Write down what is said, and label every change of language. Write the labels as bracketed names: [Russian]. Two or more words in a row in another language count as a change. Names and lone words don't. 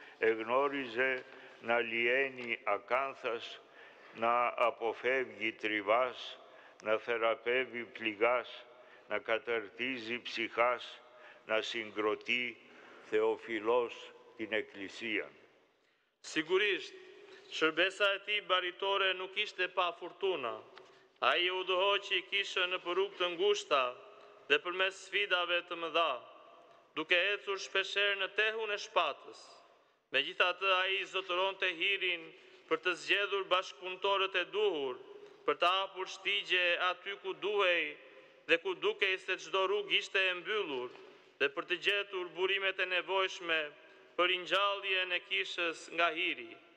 [Greek] εγνώριζε να λιένει ακάνθας, να αποφεύγει τριβάς, να θεραπεύει πληγάς, να καταρτίζει ψυχάς, να συγκροτεί θεοφιλώς την Εκκλησία. [Albanian] Sigurisht, shërbesa e tij baritore nuk ishte pa furtuna. Ai u udhëhoqi kishën në rrugë të ngushta dhe përmes sfidave të mëdha, duke ecur shpeshherë në tehun e shpatës. Megjithatë, ai zotëronte hirin për të zgjedhur bashkëpunëtorët e duhur, për të hapur shtigje aty ku duhej dhe ku dukej se çdo rrugë ishte e mbyllur, dhe për të gjetur burimet e nevojshme për ringjalljen e kishës nga hiri.